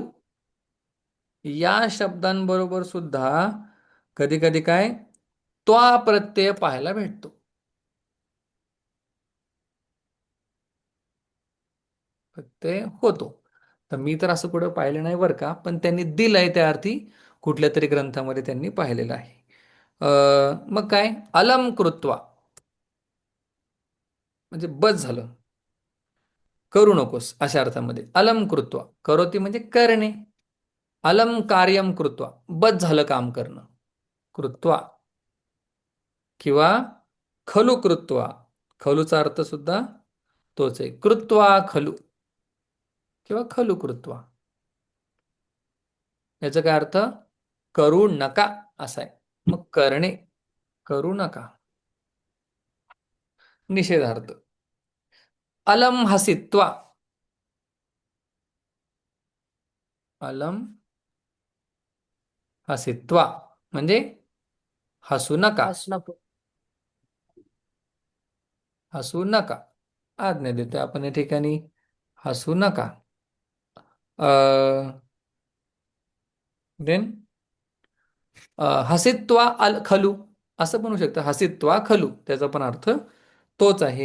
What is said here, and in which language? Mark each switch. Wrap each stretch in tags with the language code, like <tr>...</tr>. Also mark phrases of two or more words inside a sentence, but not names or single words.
<mr>या शब्दांबरोबर सुद्धा कधी कधी काय त्वा प्रत्यय पाहायला भेटतो. प्रत्यय होतो. तर मी तर असं कुठं पाहिलं नाही बरं का, पण त्यांनी दिलंय त्या अर्थी कुठल्या तरी ग्रंथामध्ये त्यांनी पाहिलेलं आहे. मग काय</mr> <sa>अलम कृत्वा</sa> <mr>म्हणजे बस झालं, करू नकोस अशा अर्थामध्ये.</mr> <sa>अलम कृत्वा करोती</sa> <mr>म्हणजे करणे,</mr> <sa>अलम कार्यम कृत्वा</sa> <mr>बस झालं काम करणं, कृत्वा. किंवा</mr> <sa>खलू कृत्वा,</sa> <mr>खलूचा अर्थ सुद्धा तोच आहे,</mr> <sa>कृत्वा खलू किंवा खलू कृत्वा.</sa> <mr>याचा काय अर्थ, करू नका असा आहे. मग करणे, करू नका, निषेधार्थ.</mr> <sa>अलम हसित्वा, अलम हसित्वा</sa> <mr>म्हणजे हसू नका, हसणं पण. हसू नका. आज्ञा देतोय आपण या ठिकाणी, हसू नका. देन</mr> <sa>हसित्वा अल खलू</sa> <mr>असं पण होऊ शकतं,</mr> <sa>हसित्वा खलू</sa> <mr>त्याचा पण अर्थ तोच आहे.</mr>